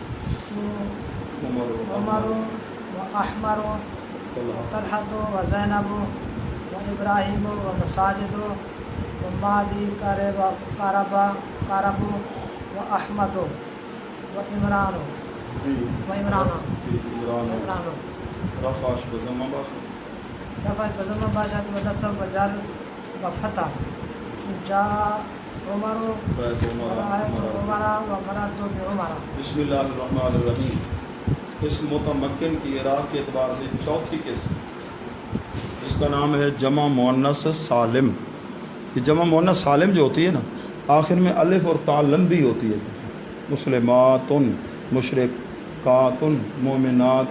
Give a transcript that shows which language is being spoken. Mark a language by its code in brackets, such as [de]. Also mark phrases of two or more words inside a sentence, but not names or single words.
[ar] عمر و احمر و طلحۃ و زینب و ابراہیم و مساجد و مادی کارب و احمد و عمران [fa] رفع بضمہ باشد [ar] و نصب و جر و فتح، جا عمر و رأیت عمر و مررت بعمر. بسم اللہ الرحمن الرحیم. [ur] اس متمکن کی اعراب کے اعتبار سے چوتھی قسم، جس کا نام ہے جمع مؤنث سالم. یہ جمع مؤنث سالم جو ہوتی ہے نا آخر میں الف اور تا لمبی ہوتی ہے. [ar] مسلمات، مشرکات، مومنات.